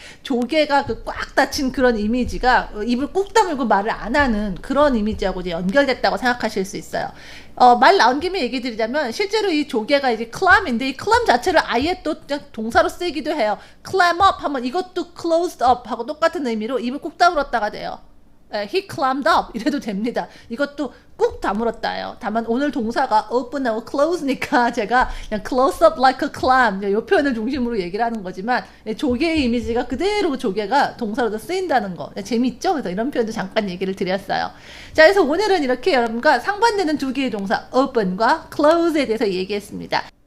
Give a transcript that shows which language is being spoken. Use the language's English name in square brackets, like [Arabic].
[Korean] 조개가 그 꽉 닫힌 그런 이미지가 입을 꾹 다물고 말을 안 하는 그런 이미지하고 이제 연결됐다고 생각하실 수 있어요. 말 나온 김에 얘기 드리자면 실제로 이 조개가 이제 clam인데 이 clam 자체를 아예 또 그냥 동사로 쓰기도 해요. clam up 하면 이것도 closed up 하고 똑같은 의미로 입을 꾹 다물었다가 돼요. [English] He clammed up [Korean] 이래도 됩니다. 이것도 꾹 다물었다예요. 다만 오늘 동사가 open하고 close니까 제가 그냥 [English] close up like a clam [Korean] 이 표현을 중심으로 얘기를 하는 거지만 조개의 이미지가 그대로 조개가 동사로도 쓰인다는 거 재밌죠? 그래서 이런 표현도 잠깐 얘기를 드렸어요. 자, 그래서 오늘은 이렇게 여러분과 상반되는 두 개의 동사 open과 close에 대해서 얘기했습니다.